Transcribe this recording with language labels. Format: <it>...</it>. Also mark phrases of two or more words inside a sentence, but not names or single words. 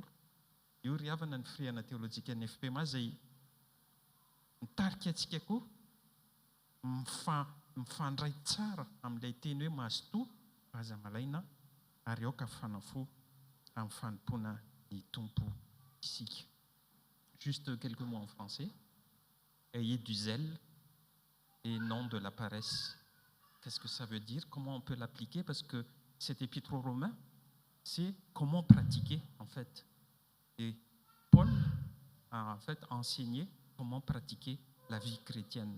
<mg>Io ry havana ny firehana teolojika ny FPMA izay mitarika antsika koa mifandray tsara amin'ilay teny hoe mazotoa aza malaina ary aoka fanafo amin'ny fanompoana ny tompo isika.</mg> <fr>Juste quelques mots en français. Ayez du zèle et non de la paresse. Qu'est-ce que ça veut dire? Comment on peut l'appliquer? Parce que cet épître aux Romains, c'est comment pratiquer en fait. Et Paul a en fait enseigné comment pratiquer la vie chrétienne.</fr>